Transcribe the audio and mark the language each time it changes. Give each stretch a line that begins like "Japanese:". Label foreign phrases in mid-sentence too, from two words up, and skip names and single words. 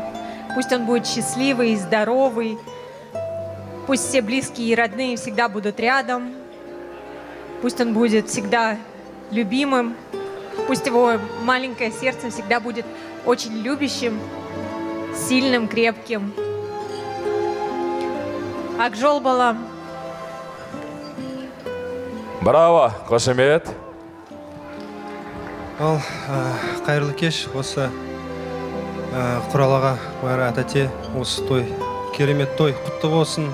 Russian: Пусть он будет счастливый, здоровый. Пусть все близкие и родные всегда будут рядом. Пусть он будет всегда любимым. Пусть его маленькое сердце всегда будет очень любящим, сильным, крепким.
Kazakh: Акжол бала. Браво, қошемет. Ал қайырлы кеш, осы Құралаға Майра тәте, осы той, керемет той құтты болсын.